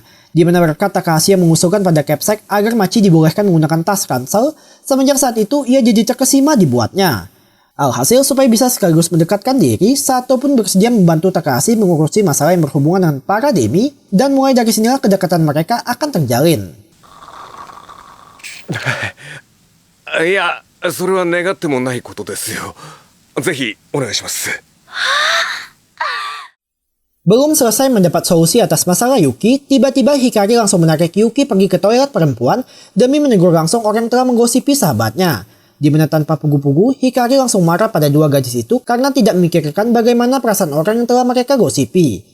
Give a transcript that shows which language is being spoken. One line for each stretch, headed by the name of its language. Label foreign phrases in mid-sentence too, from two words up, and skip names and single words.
Indonesian: Di mana berkat Takahashi yang mengusulkan pada Capsec agar Machi dibolehkan menggunakan tas ransel, semenjak saat itu ia jadi terkesima dibuatnya. Alhasil, supaya bisa sekaligus mendekatkan diri, Sato pun bersedia membantu Takahashi mengurusi masalah yang berhubungan dengan para demi, dan mulai dari sinilah kedekatan mereka akan terjalin.
Japanese: いや、それは願ってもないことですよ。ぜひお願いします。
Indonesian: Belum selesai mendapat solusi atas masalah Yuki, tiba-tiba Hikari langsung menarik Yuki pergi ke toilet perempuan demi menegur langsung orang yang telah menggosipi sahabatnya. Di mana tanpa pugu-pugu, Hikari langsung marah pada dua gadis itu karena tidak memikirkan bagaimana perasaan orang yang telah mereka gosipi.